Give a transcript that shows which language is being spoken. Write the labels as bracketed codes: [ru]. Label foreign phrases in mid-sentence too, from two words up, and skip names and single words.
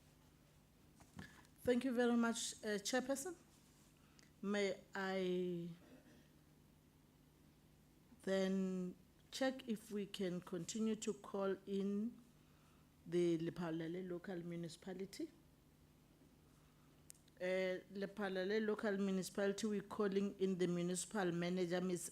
[en] Thank you very much, Chairperson. May I Then check if we can continue to call in the Lephalale local municipality. Lephalale local municipality, we're calling in the municipal manager, Ms.